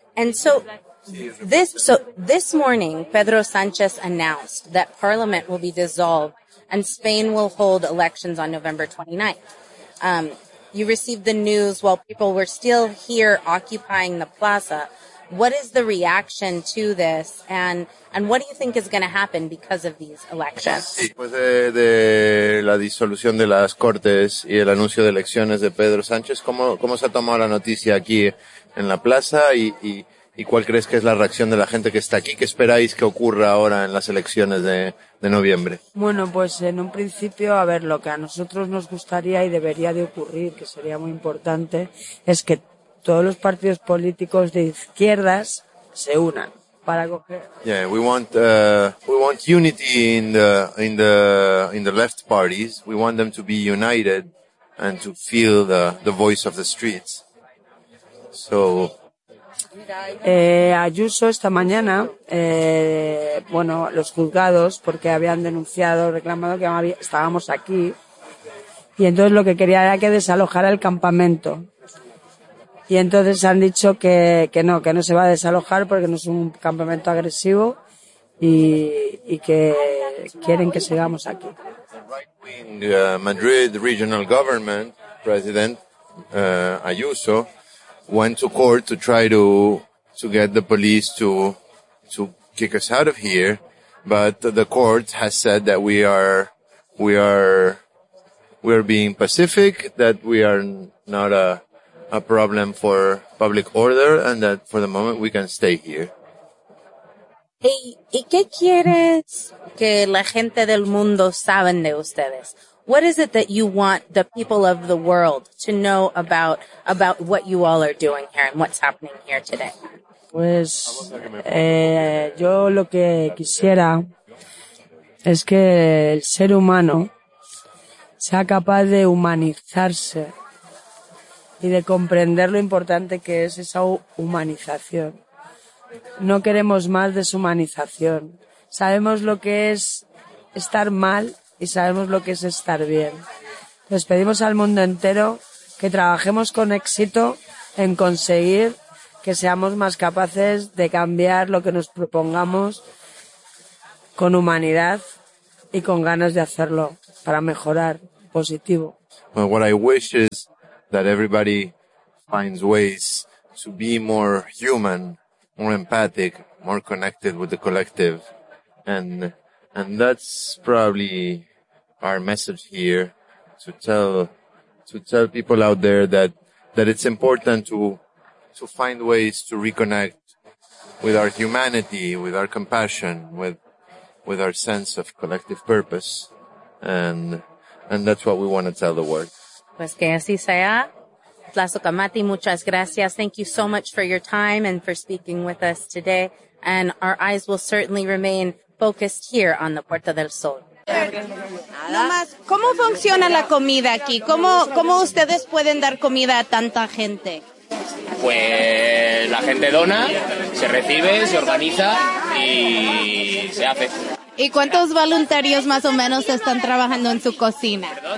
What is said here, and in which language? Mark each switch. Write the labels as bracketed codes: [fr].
[en] And so this morning, Pedro Sánchez announced that Parliament will be dissolved and Spain will hold elections on November 29th. You received the news while people were still here occupying the plaza. What is the reaction to this, and what do you think is going to happen because of these elections? [es] Sí, pues de la disolución de las Cortes y el anuncio de elecciones de Pedro Sánchez, ¿cómo se ha tomado la noticia aquí en la plaza y cuál crees que es la reacción de la gente que está aquí? ¿Qué esperáis que ocurra ahora en las elecciones de noviembre? Bueno, pues en un principio, a ver, lo que a nosotros nos gustaría y debería de ocurrir, que sería muy importante, es que todos los partidos políticos de izquierdas se unan para coger. [en] Yeah, we want unity in the left parties. We want them to be united and to feel the voice of the streets. So [es] Ayuso esta mañana, bueno, los juzgados, porque habían denunciado, reclamado que estábamos aquí, y entonces lo que quería era que desalojara el campamento. Y entonces han dicho que no se va a desalojar porque no es un campamento agresivo y que quieren que sigamos aquí. [en] Madrid regional government president Ayuso went to court to try to get the police to kick us out of here, but the court has said that we are being pacific, that we are not a problem for public order, and that for the moment we can stay here. [es] ¿Y qué quieres que la gente del mundo saben de ustedes? [en] What is it that you want the people of the world to know about what you all are doing here and what's happening here today? [es] Pues, yo lo que quisiera es que el ser humano sea capaz de humanizarse y de comprender lo importante que es esa humanización. No queremos más deshumanización. Sabemos lo que es estar mal y sabemos lo que es estar bien. Les pedimos al mundo entero que trabajemos con éxito en conseguir que seamos más capaces de cambiar lo que nos propongamos con humanidad y con ganas de hacerlo para mejorar positivo. [en] But what I wish is that everybody finds ways to be more human, more empathic, more connected with the collective. And that's probably our message here, to tell people out there that it's important to find ways to reconnect with our humanity, with our compassion, with our sense of collective purpose. And that's what we want to tell the world. [es] Pues que así sea. Tlazocamati, muchas gracias. [en] Thank you so much for your time and for speaking with us today. And our eyes will certainly remain focused here on the Puerta del Sol. [es] No más, ¿cómo funciona la comida aquí? ¿Cómo ustedes pueden dar comida a tanta gente? Pues la gente dona, se recibe, se organiza y se hace. ¿Y cuántos voluntarios más o menos están trabajando en su cocina?